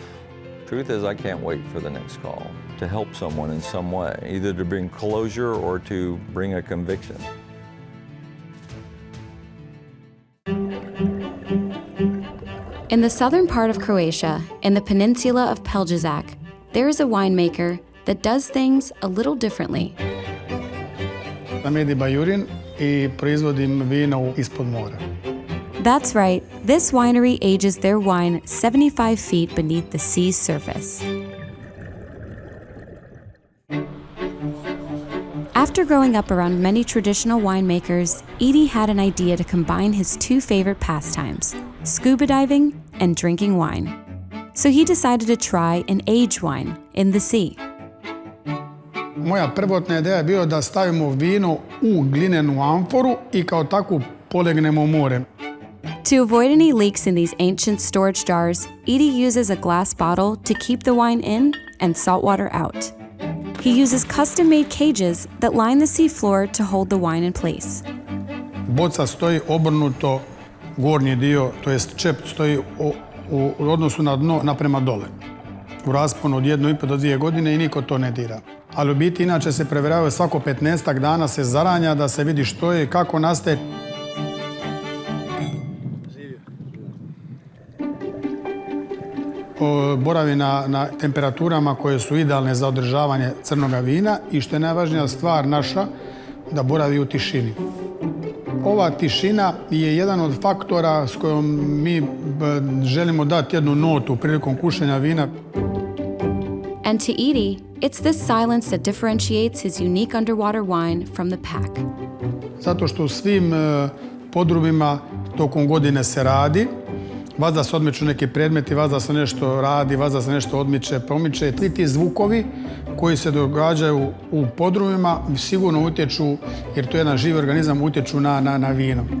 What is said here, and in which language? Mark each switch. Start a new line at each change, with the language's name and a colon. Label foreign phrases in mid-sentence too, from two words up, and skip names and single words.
English: Truth is, I can't wait for the next call to help someone in some way, either to bring closure or to bring a conviction. In the southern part of Croatia, in the peninsula of Peljazac, there is a winemaker that does things a little differently.
Croatian: I'm Edi Bajurin I proizvodim vino ispod mora.
English: That's right, this winery ages their wine 75 feet beneath the sea's surface. After growing up around many traditional winemakers, Edi had an idea to combine his 2 favorite pastimes, scuba diving and drinking wine. So he decided to try an aged wine in the sea.
Croatian: Moja prvotna ideja je bio da stavimo vino u glinenu amforu I kao takvu polegnemo u more.
English: To avoid any leaks in these ancient storage jars, Edi uses a glass bottle to keep the wine in and salt water out. He uses custom-made cages that line the seafloor to hold the wine in place.
Croatian: Boca stoji obrnuto, gornji dio, to jest čep stoji u odnosu na dno naprema dole. U rasponu od 1,5 do 2 godine I niko to ne dira. Ali u biti inače se provjeravaju svako 15 dana se zaranja da se vidi što je I kako nastaje. Boravi na temperaturama koje su idealne za održavanje crnoga vina I što je najvažnija stvar naša, da boravi u tišini. Ova tišina je jedan od faktora s kojom mi želimo dati jednu notu prilikom kušanja vina.
English: And to Edi, it's this silence that differentiates his unique underwater wine from the pack.
Croatian: Zato što u svim podrumima tokom godine se radi, vazda se odmiču neki predmeti, vazda se nešto radi, vazda se nešto odmiče, promiče. Svi ti zvukovi koji se događaju u podrumima sigurno utječu, jer to je jedan živi organizam, utječu na vino.